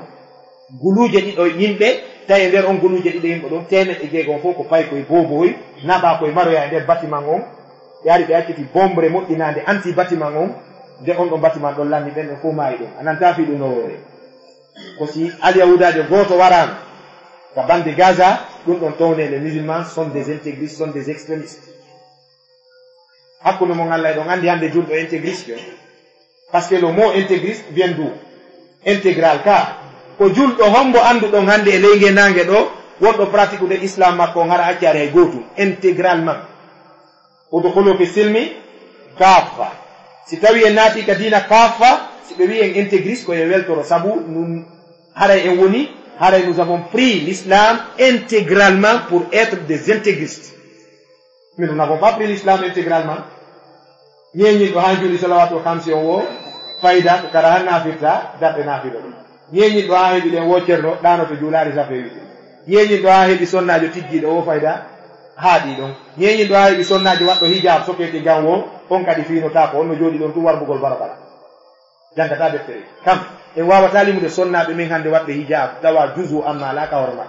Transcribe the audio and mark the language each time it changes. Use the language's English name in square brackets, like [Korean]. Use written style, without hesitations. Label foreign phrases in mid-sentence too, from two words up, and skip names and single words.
[Fula] guluje ɗiɗo yimɓe tawi e nder on guluje ɗiɗo yimɓe ɗon 600 on fof ko payi koye boboy naɓa koye maroya e nder bâtiment on. ɓe ari ɓe acciti bombre moƴƴinande anti bâtiment on, nde on ɗon bâtiment ɗon lanni ɓen ɗon fof maayi ɗon. a nanta fi ɗum nowore ko si alyahudajo goto warama ka bande Gaza, ɗum ɗon towne [French] les musulmans sont des intégristes, sont des extrémistes. [Fula] hakkude mo Allah e ɗon andi hande julɗo [French] intégriste parce que le mot intégriste vient d'où? [Fula] intégral ka ko julɗo hombo anduɗon hande e leyge nangue ɗo wonɗo pratique ude islam makko on hara accari hay gotum intégralement. [Arabic] ادخلوا في السلم كافة. [Fula] si tawi en naati ka dina kaffa, si ɓe wi en intégriste koye weltoro sabu nun haray en woni haray [French] nous avons pris l'islam intégralement pour être des intégristes. mais nous n'avons pas pris l'islam intégralement. [Fula] ñeñiɗo ha juuli [Arabic] صلوات خمس [Fula] on wo fayda ko kara han nafirta darɗe nafiɗo ɗum. ñeñiɗo ha heeɓi ɗen wo ceerno ɗanoto juulari safe wiɗe. ñeñiɗo ha heeɓi sonnajo tijjiɗo wo fayda haaɗi ɗon. ñeñiɗo ha heeɓi sonnajo waɗɗo hijab sokete gam wo on kadi fiinota ko on no jooɗi ɗon tu warbugol barabara jangata deftere kam en wawata limude sonnaɓe min hande waɗɓe hijab tawa [Arabic] جزء عم [Fula] ala ka hoore maɓɓe.